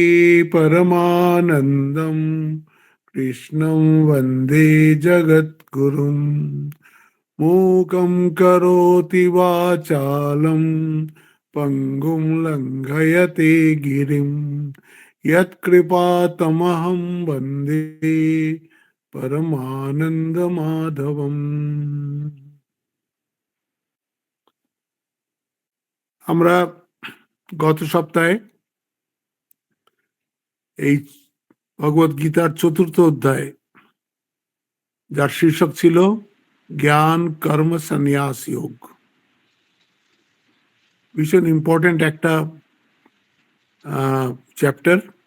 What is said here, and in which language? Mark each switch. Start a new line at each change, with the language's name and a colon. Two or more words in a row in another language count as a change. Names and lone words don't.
Sanskrit: परमानन्दं कृष्णं वन्दे जगद्गुरुं मूकं करोति वाचालं पङ्गुं लङ्घयते गिरिं यत्कृपातमहं वन्दे परमानंद माधवम।
Bangla: আমরা গত সপ্তাহে এই ভগবদ গীতার চতুর্থ অধ্যায়, যার শীর্ষক ছিল জ্ঞান কর্ম সন্ন্যাস যোগ, ভীষণ ইম্পর্টেন্ট একটা চ্যাপ্টার।